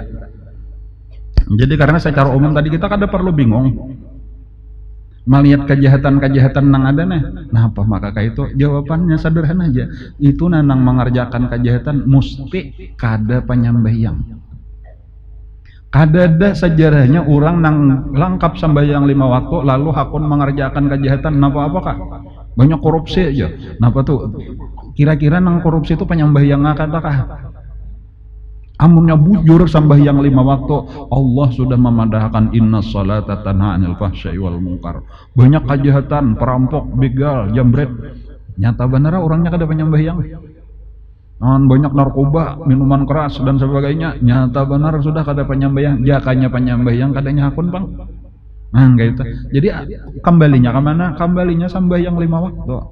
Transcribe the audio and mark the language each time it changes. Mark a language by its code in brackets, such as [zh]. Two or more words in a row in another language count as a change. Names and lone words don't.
[bjn] Jadi karena secara umum tadi kita kada perlu bingung melihat kejahatan nang ada nah apa maka kayak itu jawabannya sederhana aja itu nang mengerjakan kejahatan mesti kada penyambahyang Kadada sejarahnya orang nang lengkap sembahyang 5 waktu lalu hakun mengerjakan kejahatan apa kah? Banyak korupsi aja. Napa tuh? Kira-kira nang korupsi itu penyembahyang kah? Amunnya bujur sembahyang 5 waktu, Allah sudah memadahkan [ar] إن الصلاة تنهى عن الفحشاء والمنكر. [bjn] Banyak kejahatan, perampok, begal, jambret. Nyata benar orangnya kada penyembahyang. Banyak narkoba, minuman keras dan sebagainya. Nyata benar sudah kada penyembahyang, jakanya penyembahyang kadanya hakun bang. Nah gitu. Jadi kembalinya ke mana? Kembalinya sembahyang 5 waktu.